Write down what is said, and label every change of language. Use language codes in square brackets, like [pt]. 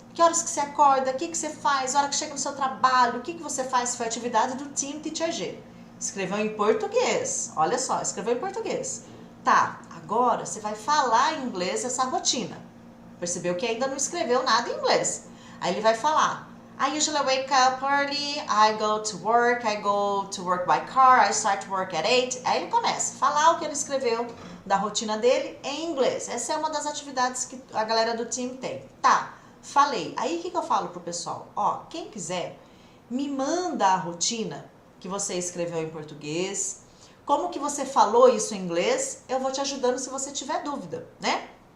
[pt] Que horas que você acorda, o que você faz, a hora que chega no seu trabalho, o que você faz, foi a atividade do Team Teacher G. Escreveu em português, olha só, escreveu em português. Tá, agora você vai falar em inglês essa rotina. Percebeu que ainda não escreveu nada em inglês. Aí ele vai falar: [en] I usually wake up early, I go to work by car, I start work at 8. [pt] Aí ele começa a falar o que ele escreveu da rotina dele em inglês. Essa é uma das atividades que a galera do time tem. Tá, falei. Aí o que eu falo pro pessoal? Ó, quem quiser, me manda a rotina que você escreveu em português. Como que você falou isso em inglês? Eu vou te ajudando se você tiver dúvida, né?